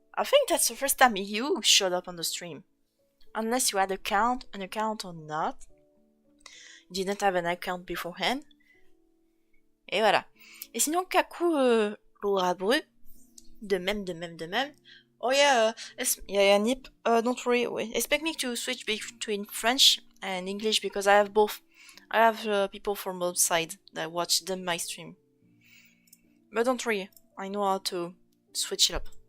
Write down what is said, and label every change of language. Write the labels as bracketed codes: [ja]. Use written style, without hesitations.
[en] I think that's the first time you showed up on the stream. Unless you had an account or not. You didn't have an account beforehand. [fr] Et voilà. Et sinon, Kaku, Laura Bru, de même. [en] Oh yeah, Nip, don't worry. Expect me to switch between French and English because I have both. I have people from both sides that watch my stream. But don't worry, I know how to switch it up.